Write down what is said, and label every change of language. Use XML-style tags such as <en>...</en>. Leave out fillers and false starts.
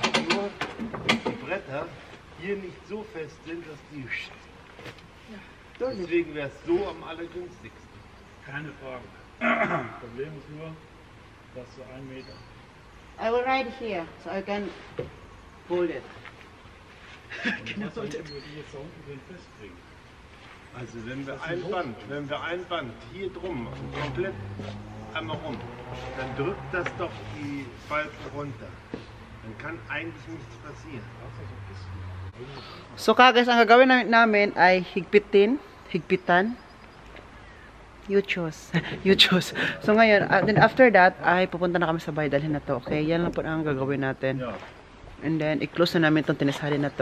<de>Nur die Bretter hier nicht so fest sind, dass die... Deswegen wäre es so am allergünstigsten. Keine Frage. Problem ist nur, dass so 1 Meter.</de> <en>I will ride here, so I can hold it.</en> <de>Und was würde ich jetzt da unten drin festkriegen? Also wenn wir ein Band hier drum komplett einmal rum, dann drückt das doch die Balken runter. Dann kann eigentlich nichts passieren.</de> <en>So guys,</en> <tl>ang gagawin namin ay higpitan.</tl> <en>You choose.</en> <tl>So ngayon,</tl> <en>then after that,</en> <tl>ay pupunta na kami sa bahay, dalhin na to. Okay, yan lang po ang gagawin natin.</tl> <de>Ja.</de> <en>And then,</en> <tl>i-close na namin itong tinisali na to.</tl>